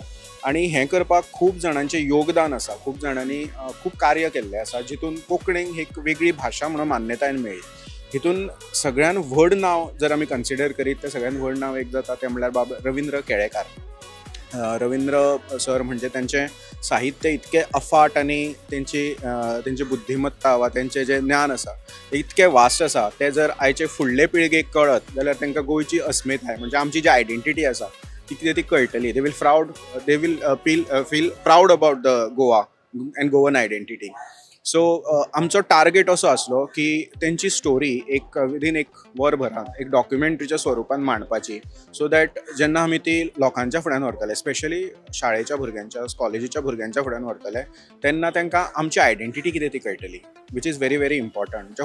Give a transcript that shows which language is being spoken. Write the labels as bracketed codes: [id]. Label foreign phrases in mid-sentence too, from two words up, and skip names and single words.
[kok] आनी हें करपाक खूब जाणांचें योगदान आसा, खूब जाणांनी खूब कार्य केल्लें आसा, जितून कोंकणीक एक वेगळी भाशा म्हणून मान्यताय मेळ्ळी. हितून सगळ्यान व्हड नांव जर आमी कन्सिडर करीत, तें सगळ्यान व्हड नांव एक जाता तें म्हणल्यार रवींद्र केळेकार. रवींद्र सर म्हणजे त्यांचे साहित्य इतके अफाट आणि त्यांची बुद्धिमत्ता वा त्यांचे जे ज्ञान आसा ते इतके वास्ट आसा ते जर आयचे फुडले पिळगेक कळत जाल्यार तांकां गोंयची अस्मिताय म्हणजे आमची जी आयडेंटिटी आसा ती कितें ती कळटली. [en] They will feel proud about the Goa and Goan identity. [kok] सो आमचो टार्गेट असो आसलो की तेंची स्टोरी विदीन एक वरभरान एक डॉक्युमेंटरीच्या स्वरुपान मांडपाची, [en] so that [kok] जेन्ना आमी ती लोकांच्या फुड्यान व्हरतले, स्पेशली शाळेच्या भुरग्यांच्या कॉलेजीच्या भुरग्यांच्या फुड्यान व्हरतले, तेन्ना तांकां आमची आयडेंटिटी कितें ती कळटली, [en] which is very very important.